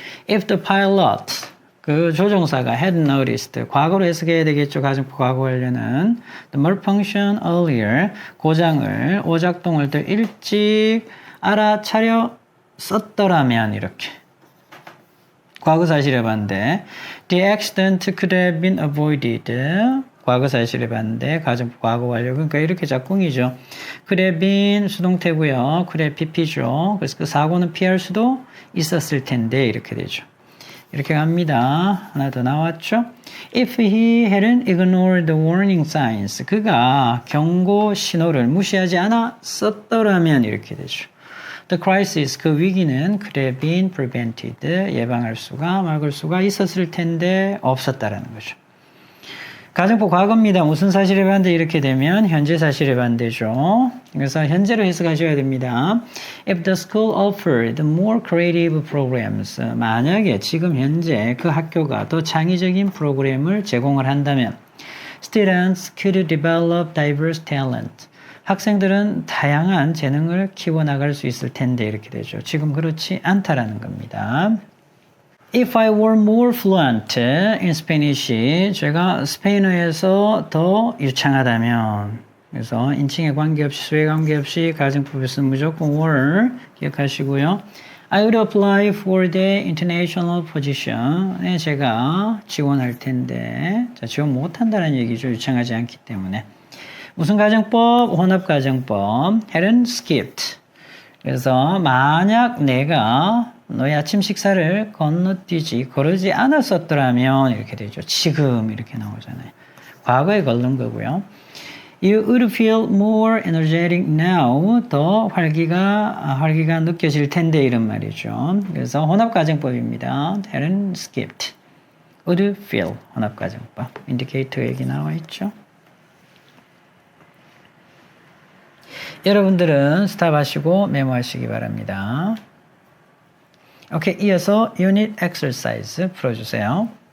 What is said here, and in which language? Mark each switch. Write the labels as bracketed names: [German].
[English] If the pilot, [Korean] 그 조종사가 [English] had noticed, [Korean] 과거로 해석해야 되겠죠. 가정법 과거 완료는 [English] the malfunction earlier, [Korean] 고장을, 오작동을 더 일찍 알아차렸었더라면 이렇게. 과거 사실의 반대. [English] The accident could have been avoided. [Korean] 과거 사실의 반대, 가정법 과거 완료. 그러니까 이렇게 짝꿍이죠. could have been 수동태고요. could have pp죠. 그래서 그 사고는 피할 수도 있었을 텐데 이렇게 되죠. 이렇게 갑니다. 하나 더 나왔죠. [English] If he hadn't ignored the warning signs, [Korean] 그가 경고 신호를 무시하지 않았었더라면 이렇게 되죠. The crisis, 그 위기는 [English] could have been prevented, [Korean] 예방할 수가 막을 수가 있었을 텐데 없었다라는 거죠. 가정법 과거입니다. 무슨 사실의 반대 이렇게 되면 현재 사실의 반대죠. 그래서 현재로 해석하셔야 됩니다. [English] If the school offered more creative programs, [Korean] 만약에 지금 현재 그 학교가 더 창의적인 프로그램을 제공을 한다면 [English] Students could develop diverse talent. [Korean] 학생들은 다양한 재능을 키워나갈 수 있을 텐데 이렇게 되죠. 지금 그렇지 않다라는 겁니다. [English] If I were more fluent in Spanish, [Korean] 제가 스페인어에서 더 유창하다면, 그래서 인칭에 관계없이, 수에 관계없이 가정법에서는 무조건 were 기억하시고요. [English] I would apply for the international position [Korean] 에 제가 지원할 텐데, 자, 지원 못한다는 얘기죠. 유창하지 않기 때문에. 무슨 가정법? 혼합 가정법. [English] hadn't skipped. [Korean] 그래서 만약 내가 너의 아침 식사를 건너뛰지, 거르지 않았었더라면 이렇게 되죠. 지금 이렇게 나오잖아요. 과거에 걸른 거고요. [English] You would feel more energetic now. [Korean] 더 활기가 느껴질 텐데 이런 말이죠. 그래서 혼합가정법입니다. [English] Helen skipped. Would feel [Korean] 혼합가정법. 인디케이터 얘기 나와 있죠. 여러분들은 스탑하시고 메모하시기 바랍니다. 오케이, 이어서 유닛 엑서사이즈 풀어주세요.